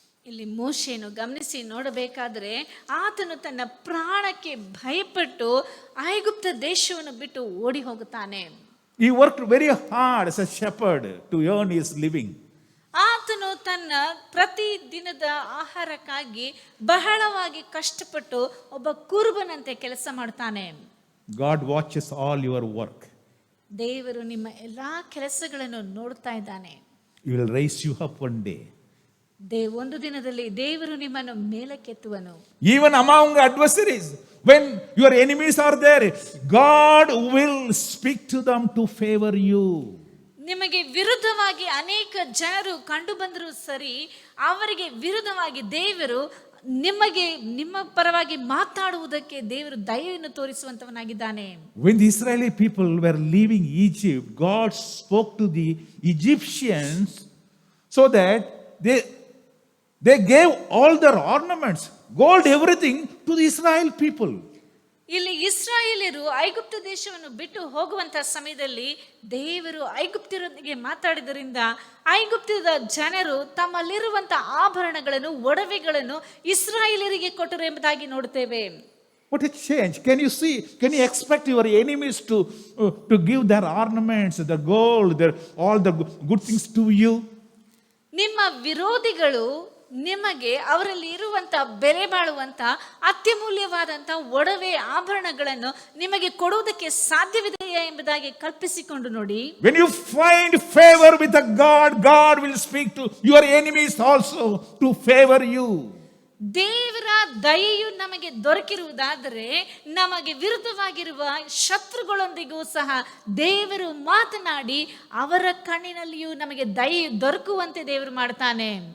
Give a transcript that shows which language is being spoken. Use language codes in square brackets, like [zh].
[kn] ಇಲ್ಲಿ ಮೋಶೆಯನ್ನು ಗಮನಿಸಿ ನೋಡಬೇಕಾದ್ರೆ ಆತನು ತನ್ನ ಪ್ರಾಣಕ್ಕೆ ಭಯಪಟ್ಟು ಐಗುಪ್ತ ದೇಶವನ್ನು ಬಿಟ್ಟು ಓಡಿ ಹೋಗುತ್ತಾನೆ. [en] He worked very hard as a shepherd to earn his living. [kn] ಆತನು ತನ್ನ ಪ್ರತಿ ದಿನದ ಆಹಾರಕ್ಕಾಗಿ ಬಹಳವಾಗಿ ಕಷ್ಟಪಟ್ಟು ಒಬ್ಬ ಕುರುಬನಂತೆ ಕೆಲಸ ಮಾಡ್ತಾನೆ. [en] God watches all your work. [kn] ದೇವರು ನಿಮ್ಮ ಎಲ್ಲಾ ಕೆಲಸಗಳನ್ನು ನೋಡ್ತಾ ಇದ್ದಾನೆ. [en] He will raise you up one day. [kn] ಒಂದು ದಿನದಲ್ಲಿ ದೇವರು ನಿಮ್ಮನ್ನು ಮೇಲಕ್ಕೆತ್ತುವನು. [en] Even among adversaries, when your enemies are there, God will speak to them to favor you. [kn] ನಿಮಗೆ ವಿರುದ್ಧವಾಗಿ ಅನೇಕ ಜನರು ಕಂಡು ಬಂದರೂ ಸರಿ, ಅವರಿಗೆ ವಿರುದ್ಧವಾಗಿ ದೇವರು ನಿಮ್ಮ ಪರವಾಗಿ ಮಾತಾಡುವುದಕ್ಕೆ ದೇವರು ದಯೆಯನ್ನು ತೋರಿಸುವಂತವನಾಗಿದ್ದಾನೆ. [en] When the Israeli people were leaving Egypt, God spoke to the Egyptians so that they gave all their ornaments, gold, everything to the Israel people. [kn] ಇಲ್ಲಿ ಇಸ್ರಾಯೇಲ್ಯರು ಐಗುಪ್ತ ದೇಶವನ್ನು ಬಿಟ್ಟು ಹೋಗುವಂತಹ ಸಮಯದಲ್ಲಿ ದೇವರು ಐಗುಪ್ತ್ಯರೊಂದಿಗೆ ಮಾತಾಡಿದ್ದರಿಂದ ಐಗುಪ್ತದ ಜನರು ತಮ್ಮಲ್ಲಿರುವಂತಹ ಆಭರಣಗಳನ್ನು, ಒಡವೆಗಳನ್ನು ಇಸ್ರಾಯೇಲರಿಗೆ ಕೊಟ್ಟರು ಎಂಬುದಾಗಿ ನೋಡುತ್ತೇವೆ. [en] What a change. Can you see? Can you expect your enemies to give their ornaments, the gold, all the good things to you? [kn] ನಿಮ್ಮ ವಿರೋಧಿಗಳು ನಿಮಗೆ ಅವರಲ್ಲಿ ಇರುವಂತ ಬೆಲೆ ಬಾಳುವಂತ ಅತ್ಯಮೂಲ್ಯವಾದಂತ ಒಡವೆ, ಆಭರಣಗಳನ್ನು ನಿಮಗೆ ಕೊಡುವುದಕ್ಕೆ ಸಾಧ್ಯವಿದೆಯಾ ಎಂಬುದಾಗಿ ಕಲ್ಪಿಸಿಕೊಂಡು ನೋಡಿ. [en] When you find favor with a God, God will speak to your enemies also to favor you. [kn] ದೇವರ ದಯೆಯು ನಮಗೆ ದೊರಕಿರುವುದಾದರೆ ನಮಗೆ ವಿರುದ್ಧವಾಗಿರುವ ಶತ್ರುಗಳೊಂದಿಗೂ ಸಹ ದೇವರು ಮಾತನಾಡಿ ಅವರ ಕಣ್ಣಿನಲ್ಲಿಯೂ ನಮಗೆ ದಯೆ ದೊರಕುವಂತೆ ದೇವರು ಮಾಡ್ತಾನೆ.